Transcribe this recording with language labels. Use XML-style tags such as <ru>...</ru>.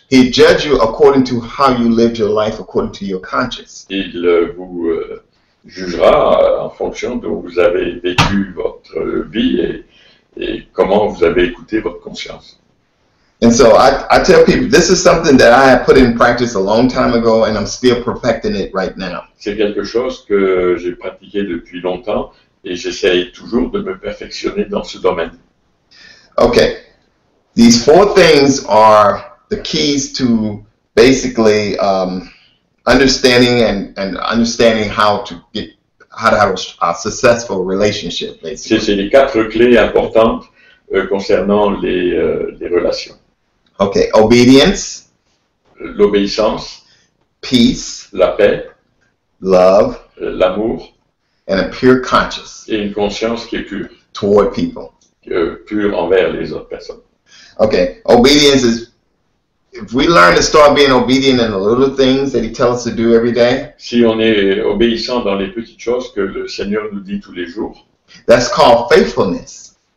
<en>He judge you according to how you lived your life, according to your conscience.</en> <fr>il jugera en fonction de où vous avez vécu votre vie et comment vous avez écouté votre conscience.</fr> <en>And so I tell people, this is something that I have put in practice a long time ago, and I'm still perfecting it right now.</en> <fr>C'est quelque chose que j'ai pratiqué depuis longtemps et j'essaye toujours de me perfectionner dans ce domaine.</fr> <en>Okay, these 4 things are the keys to basically understanding and understanding how to have a successful relationship. Basically,</en> <fr>C'est les 4 clés importantes concernant les relations.</fr> <en>Okay, obedience,</en> <fr>L'obéissance,</fr> <en>peace,</en> <fr>la paix,</fr> <en>love,</en> <fr>l'amour</fr> <en>and a pure conscience</en> <fr>et une conscience qui est pure,</fr> <en>toward people.</en> <fr>pure envers les autres personnes.</fr> <en>Okay, obedience is, if we learn to start being obedient in the little things that he tells us to do every day,</en> <fr>Si on est obéissant dans les petites choses que le Seigneur nous dit tous les jours,</fr> <en>that's called faithfulness.</en>